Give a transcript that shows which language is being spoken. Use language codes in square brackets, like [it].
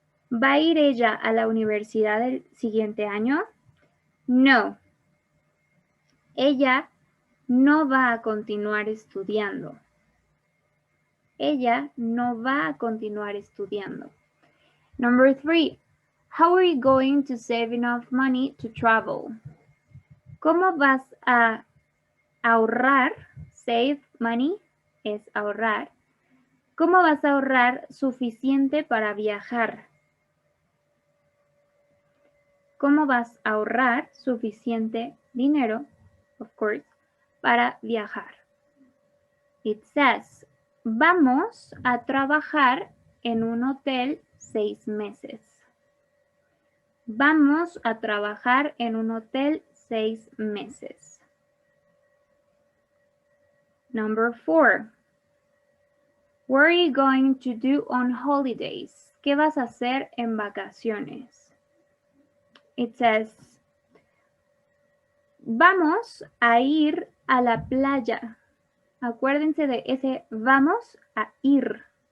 [es] ¿Va a ir ella a la universidad el siguiente año? No. Ella no va a continuar estudiando. Ella no va a continuar estudiando. [en] Number 3. How are you going to save enough money to travel? [es] ¿Cómo vas a ahorrar? Save money es ahorrar. ¿Cómo vas a ahorrar suficiente para viajar? ¿Cómo vas a ahorrar suficiente dinero, [en] of course, [es] para viajar? [en] It says, [es] vamos a trabajar en un hotel 6 meses. Vamos a trabajar en un hotel 6 meses. [en] Number 4. What are you going to do on holidays? [es] ¿Qué vas a hacer en vacaciones? [en] It says, [es] vamos a ir a la playa. Acuérdense de ese vamos a ir.